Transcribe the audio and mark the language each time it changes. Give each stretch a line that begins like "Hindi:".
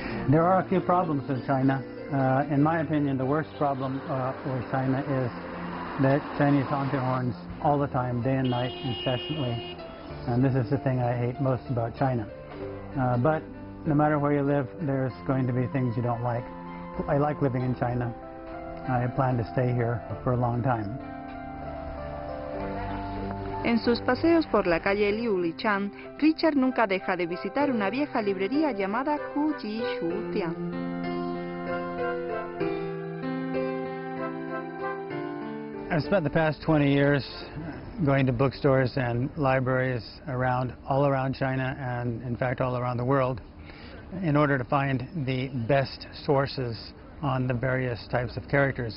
English: There are a few problems with China. In my opinion, the worst problem with China is that Chinese honk their horns all the time, day and night, incessantly. And this is the thing I hate most about China. But no matter where you live, there's going to be things you don't like. I like living in China. I plan to stay here for a long time.
Spanish: En sus paseos por la calle Liu Lichan, Richard nunca deja de visitar una vieja librería llamada Hu Ji Shu Tian.
English: I've spent the past 20 years going to bookstores and libraries all around China and, in fact, all around the world in order to find the best sources on the various types of characters.